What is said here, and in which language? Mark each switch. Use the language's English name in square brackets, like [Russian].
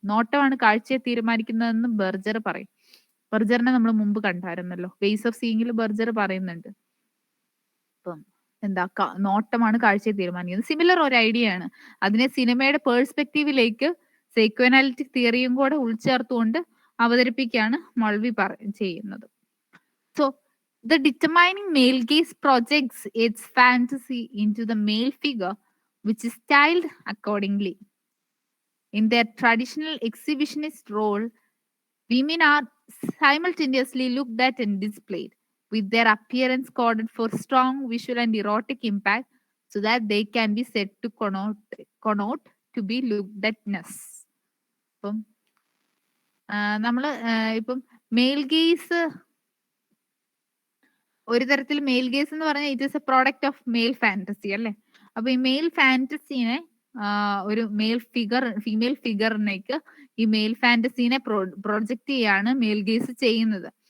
[Malayalam] നോട്ടമാണ് കാഴ്ചയെ തീരുമാനിക്കുന്നതെന്ന് ബർജർ പറയും. ബർജറിനെ നമ്മൾ മുമ്പ് കണ്ടായിരുന്നല്ലോ. വേസ് ഓഫ് സീയിങ്ങിൽ ബർജർ പറയുന്നുണ്ട്. അപ്പം എന്താ നോട്ടമാണ് കാഴ്ചയെ തീരുമാനിക്കുന്നത്. സിമിലർ ഒരു ഐഡിയ ആണ്. അതിനെ സിനിമയുടെ പേഴ്സ്പെക്റ്റീവിലേക്ക് സൈക്കോഅനാലിറ്റിക് തിയറിയും കൂടെ ഉൾച്ചേർത്തുകൊണ്ട് അവതരിപ്പിക്കുകയാണ് മൾവി ചെയ്യുന്നത്. [English] So, the determining male gaze projects its fantasy into the male figure, which is styled accordingly. In their traditional exhibitionist role, women are simultaneously looked at and displayed, with their appearance coded for strong visual and erotic impact, so that they can be said to connote to be looked atness. [Malayalam] ഇപ്പം നമ്മള് ഇപ്പം mail guys ഒരു തരത്തിൽ mail guys എന്ന് പറഞ്ഞാൽ [English] it is a product of male fantasy [Malayalam] അല്ലേ? അപ്പൊ ഈ മെയിൽ ഫാന്റസീനെ ഒരു ഫീമെയിൽ ഫിഗറിനേക്ക് ഈ മെയിൽ ഫാന്റസീനെ പ്രൊജക്ട് ചെയ്യാണ് മെയിൽ ഗേസ് ചെയ്യുന്നത്.